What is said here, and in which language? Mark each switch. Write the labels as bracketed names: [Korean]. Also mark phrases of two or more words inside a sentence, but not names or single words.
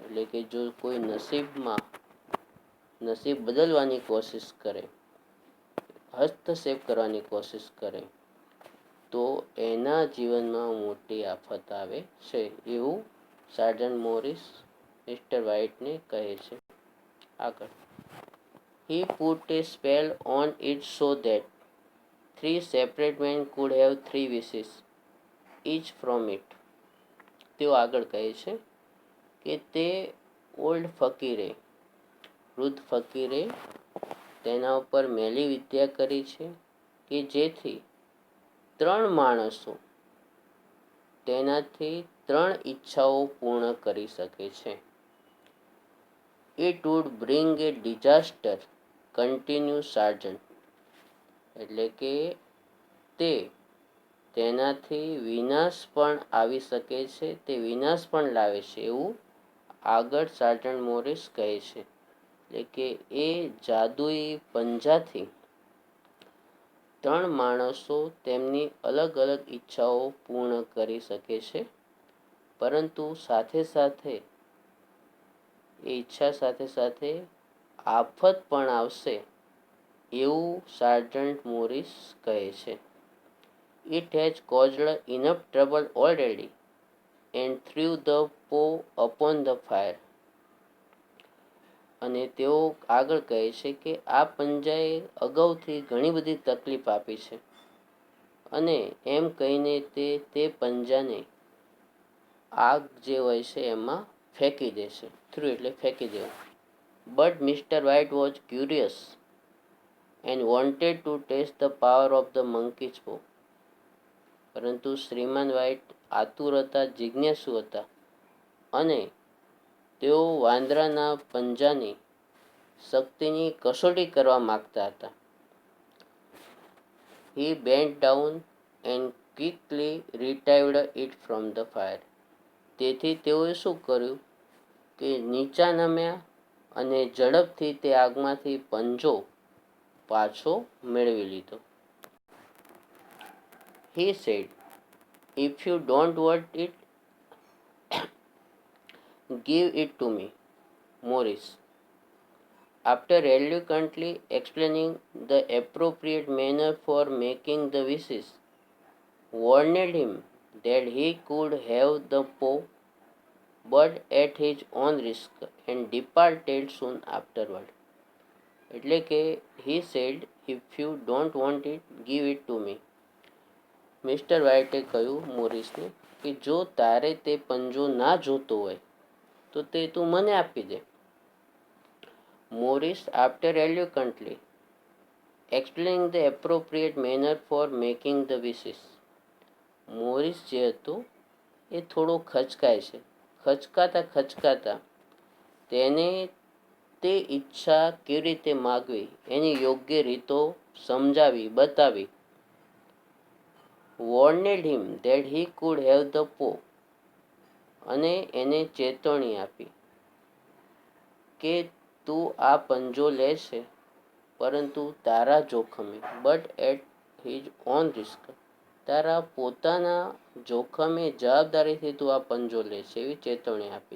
[Gujarati] એટલે કે જો કોઈ નસીબ બદલવાની કોશિશ કરે, હસ્તક્ષેપ કરવાની કોશિશ કરે, તો એના જીવનમાં મોટી આફત આવે છે, એવું સાર્જન્ટ મોરિસ મિસ્ટર વ્હાઇટને કહે છે. આગળ, [English] he put a spell on it so that three separate men could have three wishes each from it. [Gujarati] તેઓ આગળ કહે છે કે તે ઓલ્ડ ફકીરે, વૃદ્ધ ફકીરે તેના ઉપર મેલી વિદ્યા કરી છે કે જેથી ત્રણ માણસો તેનાથી ત્રણ ઈચ્છાઓ પૂર્ણ કરી શકે છે. [English] It would bring a disaster, continue Sargent. [Gujarati] એટલે કે તેનાથી વિનાશ પણ આવી શકે છે, તે વિનાશ પણ લાવે છે, એવું આગળ સાર્જન્ટ મોરિસ કહે છે. એટલે કે એ જાદુઈ પંજાથી ત્રણ માણસો તેમની અલગ અલગ ઈચ્છાઓ પૂર્ણ કરી શકે છે, પરંતુ સાથે સાથે એ ઈચ્છા સાથે સાથે આફત પણ આવશે, એવું સાર્જન્ટ મોરિસ કહે છે. [English] It has caused enough trouble already and threw the paw upon the fire. [Gujarati] અને તેઓ આગળ કહે છે કે આ પંજાએ અગાઉથી ઘણી બધી તકલીફ આપી છે, અને એમ કહીને તે પંજાને આગ જે હોય છે એમાં ફેંકી દેશે. થ્રુ એટલે ફેંકી દેવું. [English] But Mister White was curious and wanted to test the power of the monkey's paw. [Gujarati] પરંતુ શ્રીમાન વ્હાઇટ આતુર હતા, જિજ્ઞાસુ હતા, અને તેઓ વાંદરાના પંજાની શક્તિની કસોટી કરવા માગતા હતા. [English] He bent down and quickly retrieved it from the fire. [Gujarati] તેથી તેઓએ શું કર્યું કે નીચા નમ્યા અને ઝડપથી તે આગમાંથી પંજો પાછો મેળવી લીધો. [English] He said, "If you don't want it, give it to me, Morris." After eloquently explaining the appropriate manner for making the wishes, warned him that he could have the paw, but at his own risk, and departed soon afterward. [Gujarati] એટલે કે [English] he said, "If you don't want it, give it to me." [Gujarati] મિસ્ટર વ્હાઇટે કહ્યું મોરિસને કે જો તારે તે પંજો ના જોતો હોય તો તે તું મને આપી દે. મોરિસ, [English] after eloquently explaining the appropriate manner for making the wishes. [Gujarati] મોરિસ જે હતો એ થોડો ખચકાય છે. ખચકાતા તેને તે ઈચ્છા કેવી રીતે માગવી એની યોગ્ય રીતો સમજાવી, બતાવી. [English] Warned him that he could have the paw. [Gujarati] અને એને ચેતવણી આપી કે તું આ પંજો લેશે, પરંતુ તારા જોખમે, [English] But at his own risk, [Gujarati] તારા પોતાના જોખમે, જવાબદારીથી તું આ પંજો લેશે, એવી ચેતવણી આપી.